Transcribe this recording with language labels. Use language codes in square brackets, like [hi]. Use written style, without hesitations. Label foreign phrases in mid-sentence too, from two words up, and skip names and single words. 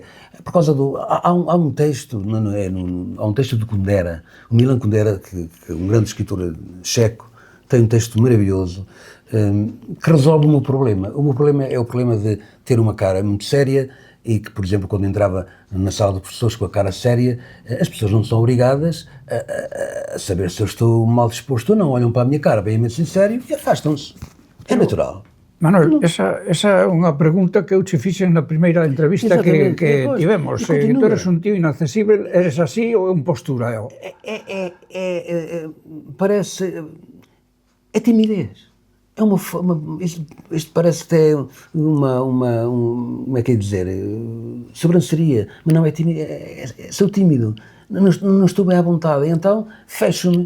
[pt] Por causa há um texto, há um texto de Kundera, o Milan Kundera, que é um grande escritor checo, tem um texto maravilhoso, que resolve o meu problema. O meu problema é o problema de ter uma cara muito séria e que, por exemplo, quando entrava na sala de professores com a cara séria, as pessoas não são obrigadas a saber se eu estou mal disposto ou não. Olham para a minha cara, bem sincero, e afastam-se. É natural. [gl] Manuel, esa é unha pregunta que eu che fixen na primeira entrevista que tivemos. Tu eres un tío inaccesible, eres así ou é un postura? [pt] Parece... É timidez. É isto parece até como é que é dizer, sobranceria, mas não é timidez, sou tímido, não estou bem à vontade, então fecho-me.